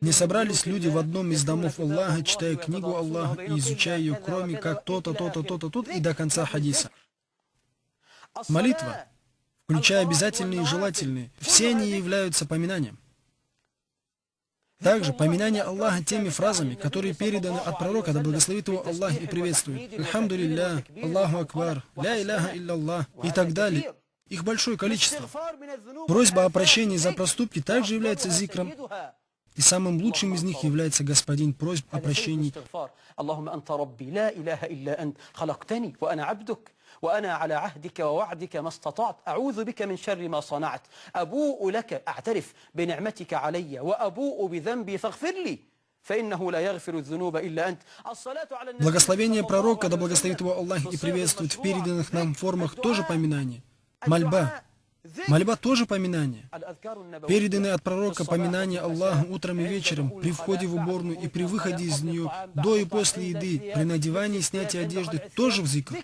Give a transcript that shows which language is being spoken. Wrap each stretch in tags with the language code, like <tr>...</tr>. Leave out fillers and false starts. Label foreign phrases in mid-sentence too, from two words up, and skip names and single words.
<ru>Не собрались люди в одном из домов Аллаха, читая книгу Аллаха и изучая ее, кроме как то-то, то-то, то-то, тут и до конца хадиса. Молитва, включая обязательные и желательные, все они являются поминанием. Также поминание Аллаха теми фразами, которые переданы от пророка, да благословит его Аллах и приветствует.</ru> <ar>الحمد لله، الله أكبر، لا إله إلا</ar> <ru>и так далее. Их большое количество. Просьба о прощении за проступки также является зикром. И самым лучшим из них является господин просьб о прощении.</ru> <ar>وأنا على عهدك ووعدك ما استطعت أعوذ بك من شر ما صنعت أبوء لك أعترف بنعمتك علي وأبوء بذنبي فاغفر لي فإنه لا يغفر الذنوب إلا أنت.</ar> <ru>Благословение пророка, да благословит его Аллах и приветствует, в переданных нам формах тоже поминание. Мольба. Мольба тоже поминание. Переданные от пророка поминания Аллаха утром и вечером, при входе в уборную и при выходе из нее, до и после еды, при надевании и снятии одежды, тоже в зикр.</ru>